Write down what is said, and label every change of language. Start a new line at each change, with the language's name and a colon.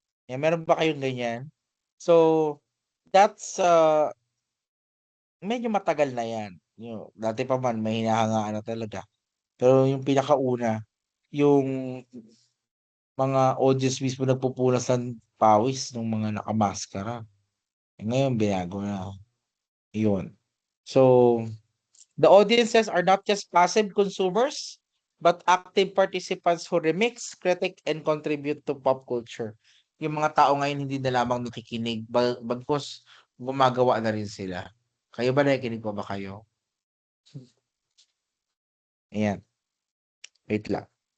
Filipino: Yan, meron ba kayong ganyan?
English: So, that's
Filipino: medyo matagal na yan. Dati pa man may hinahangaan na talaga. Pero yung pinakauna, yung mga audience mismo nagpupunas ng pawis ng mga nakamaskara. Ngayon binago na. Yun.
English: So, the audiences are not just passive consumers, but active participants who remix, critic, and contribute to pop culture.
Filipino: Yung mga tao ngayon hindi na lamang nakikinig, bagkus gumagawa na rin sila. Kayo ba nakikinig pa ba kayo? Ayan, wait lang.